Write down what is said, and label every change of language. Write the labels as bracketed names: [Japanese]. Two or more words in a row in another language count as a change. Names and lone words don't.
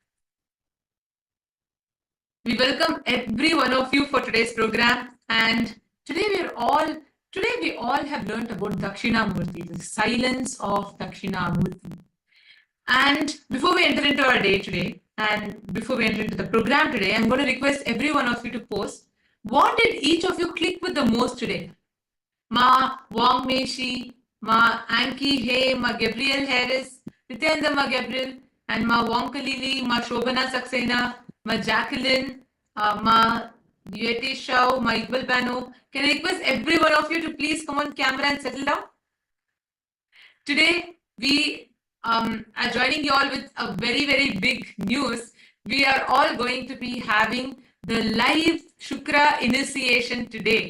[English] We welcome every one of you for today's program, and today we all have learned about Dakshinamurti, the silence of Dakshinamurti. And before we enter into our day today, and before we enter into the program today, I'm going to request every one of you to post what did each of you click with the most today. Ma Wong Meshi, Ma Anki Hay, Ma Gabriel Harris, Nithyananda Ma Gabriel, and Ma Wong Kalili, Ma Shobana Saxena, Ma Jacqueline, Ma Yeti Shao, Ma Iqbal Bano. Can I request every one of you to please come on camera and settle down? Today, we are joining you all with a very, very big news. We are all going to be having the live Shukra initiation today.